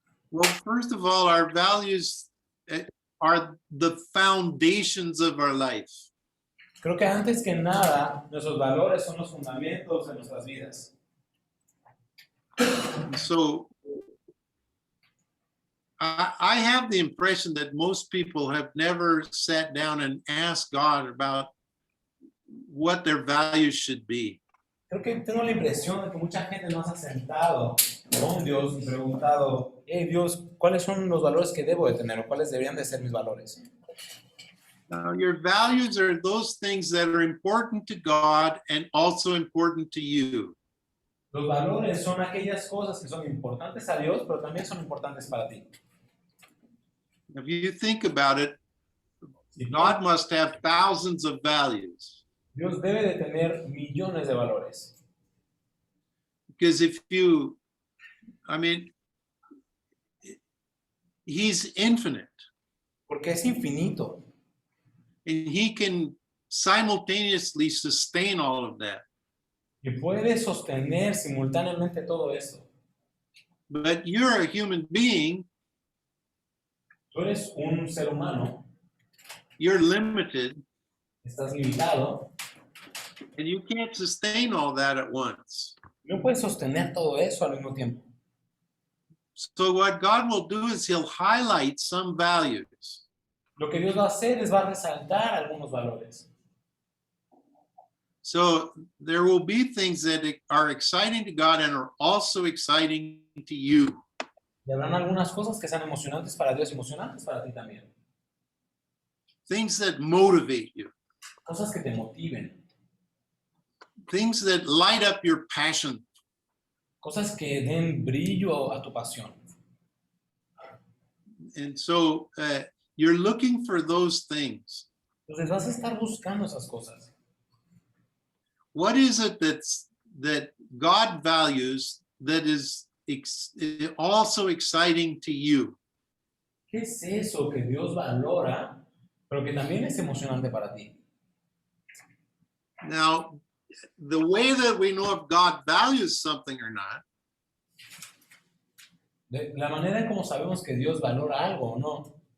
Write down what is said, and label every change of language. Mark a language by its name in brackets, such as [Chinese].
[English] Well, first of all, our values are the foundations of our life. [Spanish] Creo que antes que nada, nuestros valores son los fundamentos de nuestras vidas. [English] So I have the impression that most people have never sat down and asked God about what their values should be. [Spanish] Creo que tengo la impresión de que mucha gente no se ha sentado con Dios y preguntado, hey Dios, ¿cuáles son los valores que debo de tener o cuáles deberían de ser mis valores? [English] Now, your values are those things that are important to God and also important to you. [Spanish] Los valores son aquellas cosas que son importantes a Dios, pero también son importantes para ti. [English] If you think about it, God must have thousands of values. [Spanish] Dios debe de tener millones de valores. [English] Because if you, I mean, he's infinite. [Spanish] Porque es infinito. [English] And he can simultaneously sustain all of that. [Spanish] Y puede sostener simultáneamente todo eso. [English] But you're a human being, [Spanish] Tú eres un ser humano, [English] you're limited, [Spanish] estás limitado, [English] and you can't sustain all that at once. [Spanish] no puedes sostener todo eso al mismo tiempo. [English] So what God will do is he'll highlight some values. [Spanish] Lo que Dios va a hacer es va a resaltar algunos valores. [English] So there will be things that are exciting to God and are also exciting to you. [Spanish] Y habrán algunas cosas que sean emocionantes para Dios y emocionantes para ti también. [English] Things that motivate you. [Spanish] Cosas que te motiven. [English] Things that light up your passion. [Spanish] Cosas que den brillo a tu pasión. [English] And so you're looking for those things. [Spanish] Entonces vas a estar buscando esas cosas. [English] What is it that God values that is also exciting to you? [Spanish] ¿Qué es eso que Dios valora, pero que también es emocionante para ti? [English] Now, the way that we know if God values something or not [Spanish] La manera en cómo sabemos que Dios valora algo o no